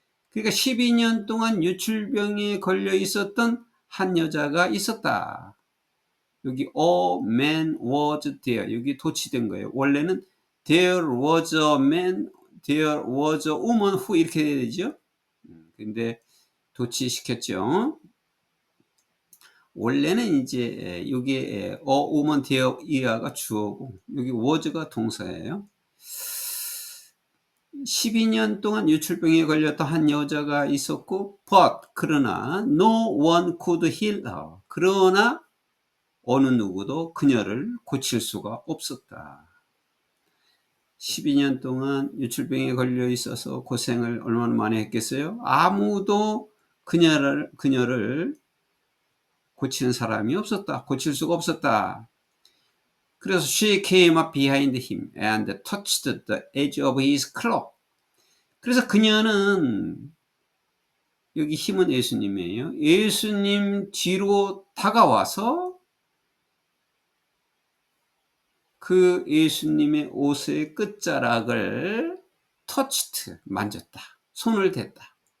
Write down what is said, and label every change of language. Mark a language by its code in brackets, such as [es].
[ko] 그러니까 12년 동안 유출병에 걸려 있었던 한 여자가 있었다. 여기 [en] a man was there, [ko] 여기 도치된 거예요. 원래는 [en] there was a man, there was a woman who [ko] 이렇게 돼야 되죠. 근데 도치시켰죠. 원래는 이제 여기에 a woman there 이하가 주어고 여기 was가 동사예요. 12년 동안 유출병에 걸렸던 한 여자가 있었고, [en] but [ko] 그러나 [en] no one could heal her. [ko] 그러나 어느 누구도 그녀를 고칠 수가 없었다. 12년 동안 유출병에 걸려 있어서 고생을 얼마나 많이 했겠어요? 아무도 그녀를 고치는 사람이 없었다. 고칠 수가 없었다. 그래서 [en] she came up behind him and touched the edge of his cloak. [ko] 그래서 그녀는, 여기 힘은 예수님이에요. 예수님 뒤로 다가와서 그 예수님의 옷의 끝자락을 touched, 만졌다. 손을 댔다.